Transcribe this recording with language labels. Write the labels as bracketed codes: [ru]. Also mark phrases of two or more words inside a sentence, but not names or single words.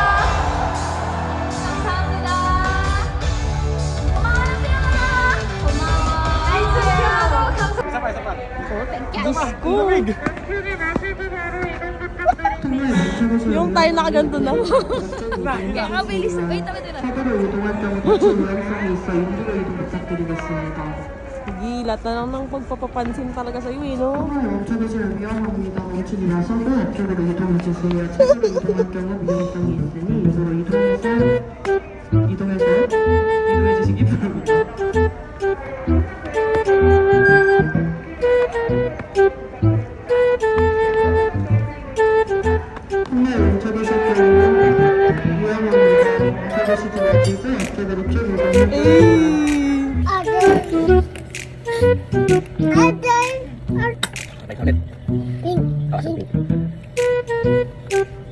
[ko] 감사합니다. 고마워요, 피아나. 고마워. [tl] Isa pa, isa pa. Diyos ko. Yung tayo nakaganto na. Kaya mabilis. [en] Wait, wait, wait. [ko] 사도로 이동할 경우 대출 노란선이 있어 인도로 이동 부탁드리겠습니다. [tl] Gilat na lang ng pagpapapansin talaga sa iyo, no? [ko] 정말 멈춰주시면 위험합니다. 멈추지 마시고 앞쪽으로 이동해주세요. 차도로 이동할 경우 위험성이 있으니 이쪽으로 이동해서 이동해주시기 바랍니다. 정말 멈춰주실 경우 위험합니다. 멈춰주시지 마시고 앞쪽으로 쭉 이동해주세요. Eh! [tl] Balik ulit. Awas,